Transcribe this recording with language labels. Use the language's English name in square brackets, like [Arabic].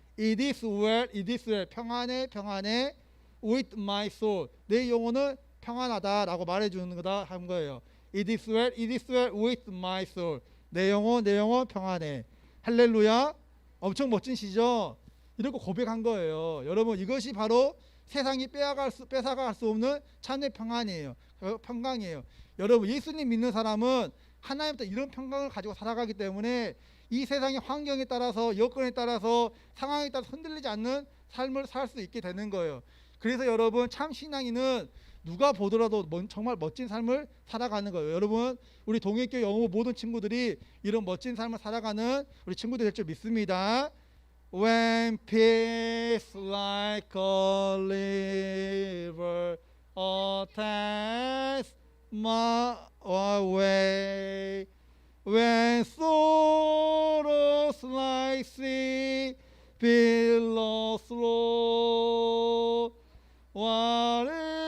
[English] It is well, [Korean] 평안해 [English] with my soul, [Korean] 내 영혼은 평안하다라고 말해주는 거다 한 거예요. [English] It is well with my soul, [Korean] 내 영혼 평안해. 할렐루야. 엄청 멋진 시죠. 이렇게 고백한 거예요. 여러분, 이것이 바로 세상이 뺏어갈 수 없는 참된 평안이에요. 평강이에요. 여러분, 예수님 믿는 사람은 하나님부터 이런 평강을 가지고 살아가기 때문에 이 세상의 환경에 따라서, 여건에 따라서, 상황에 따라서 흔들리지 않는 삶을 살 수 있게 되는 거예요. 그래서 여러분, 참 신앙인은 누가 보더라도 정말 멋진 삶을 살아가는 거예요. 여러분, 우리 동일교회 영어 모든 친구들이 이런 멋진 삶을 살아가는 우리 친구들 될 줄 믿습니다. [English] When peace like a river attends my way, when sorrows like sea billows roar, whatever